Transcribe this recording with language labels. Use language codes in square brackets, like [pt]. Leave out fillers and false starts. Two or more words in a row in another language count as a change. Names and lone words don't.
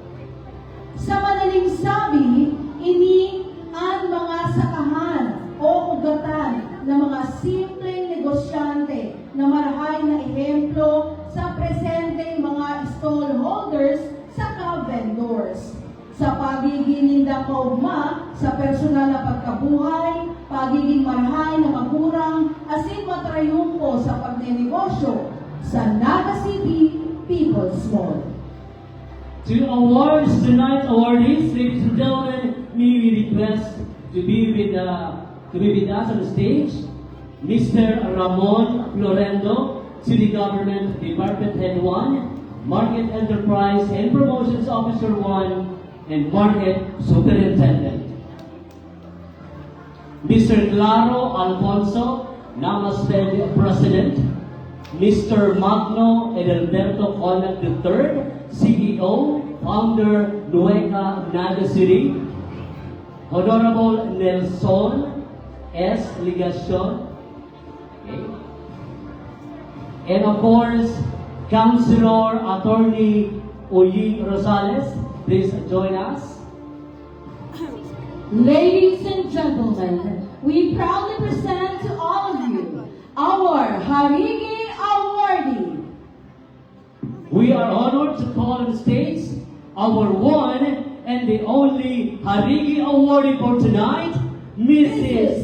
[bik] Sa madaling sabi, ini ang mga sakahan o ugatan ng mga simpleng negosyante na marahay na ehemplo sa presente mga stallholders sa vendors. Sa pagiging nindang kaugma sa personal na pagkabuhay, pagiging marahay na magurang, asin matrayumpo sa pagnenegosyo sa Naga City People's Mall. [en] To awards tonight, awardees, ladies and gentlemen, may we request to be with us on the stage, Mr. Ramon Florendo, City Government Department Head 1, Market Enterprise and Promotions Officer 1, and Market Superintendent. Mr. Claro Alfonso, Namaste President, Mr. Magno Edelberto Conat III, CEO, Founder, Nueca Naga City, Honorable Nelson S. Ligacion, okay. And of course, Councilor Attorney Oying Rosales, please join us. Ladies and gentlemen, we proudly present to all of you our Harigi Awardee. We are honored to call on stage our one and the only Harigi Awardee for tonight, Mrs.